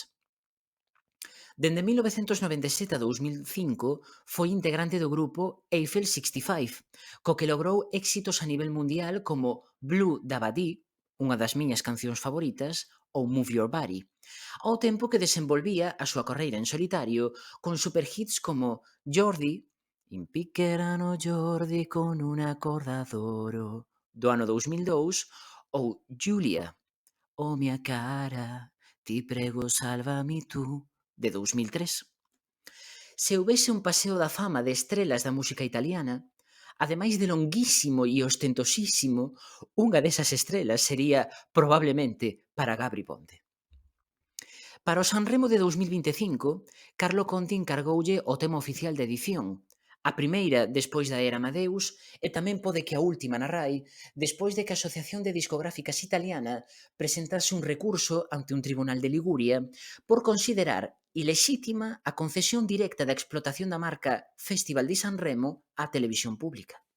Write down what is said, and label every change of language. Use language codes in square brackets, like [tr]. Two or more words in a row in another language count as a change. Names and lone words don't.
[gl] Dende 1997 a 2005 foi integrante do grupo Eiffel 65, co que logrou éxitos a nivel mundial como Blue Dabadi, unha das miñas cancións favoritas, ou Move Your Body, ao tempo que desenvolvía a súa carreira en solitario con superhits como Jordi, [it] Impiccherano Jordi con una corda d'oro, [gl] do ano 2002, ou Giulia, [it] Oh mia cara, ti prego salvami tú, [gl] de 2003. Se houbese un paseo da fama de estrelas da música italiana, ademais de longuísimo e ostentosísimo, unha desas estrelas sería, probablemente, para Gabri Ponte. Para o Sanremo de 2025, Carlo Conti encargoulle o tema oficial de edición, a primeira despois da era Amadeus e tamén pode que a última na RAI, despois de que a Asociación de Discográficas Italiana presentase un recurso ante un tribunal de Liguria por considerar ilexítima a concesión directa da explotación da marca Festival di Sanremo á televisión pública.